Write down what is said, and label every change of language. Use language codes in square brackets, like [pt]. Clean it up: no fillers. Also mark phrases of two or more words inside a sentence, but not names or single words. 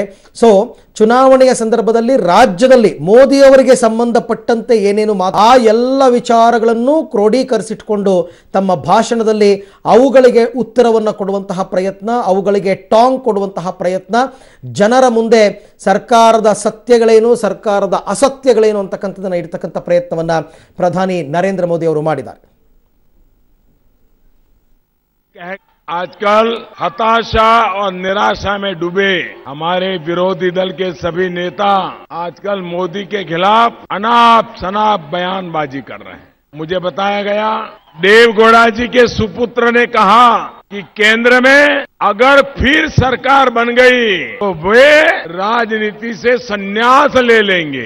[kn] ಸೊ ಚುನಾವಣೆಯ ಸಂದರ್ಭದಲ್ಲಿ ರಾಜ್ಯದಲ್ಲಿ ಮೋದಿ ಅವರಿಗೆ ಸಂಬಂಧಪಟ್ಟಂತೆ ಏನೇನು ಆ ಎಲ್ಲ ವಿಚಾರಗಳನ್ನು ಕ್ರೋಢೀಕರಿಸಿಟ್ಕೊಂಡು ಹಾಕಿಕೊಂಡು ತಮ್ಮ ಭಾಷಣದಲ್ಲಿ ಅವುಗಳಿಗೆ ಉತ್ತರವನ್ನು ಕೊಡುವಂತಹ ಪ್ರಯತ್ನ, ಅವುಗಳಿಗೆ ಟಾಂಗ್ ಕೊಡುವಂತಹ ಪ್ರಯತ್ನ, ಜನರ ಮುಂದೆ ಸರ್ಕಾರದ ಸತ್ಯಗಳೇನು, ಸರ್ಕಾರದ ಅಸತ್ಯಗಳೇನು ಅಂತಕ್ಕಂಥದ್ದನ್ನು ಇಡ್ತಕ್ಕಂಥ ಪ್ರಯತ್ನವನ್ನು ಪ್ರಧಾನಿ ನರೇಂದ್ರ ಮೋದಿ ಅವರು ಮಾಡಿದ್ದಾರೆ. [hi] आजकल हताशा और निराशा में डूबे हमारे विरोधी दल के सभी नेता आजकल मोदी के खिलाफ अनाप शनाप बयानबाजी कर रहे हैं. मुझे बताया गया देवगौड़ा जी के सुपुत्र ने कहा कि केंद्र में अगर फिर सरकार बन गई तो वे राजनीति से संन्यास ले लेंगे.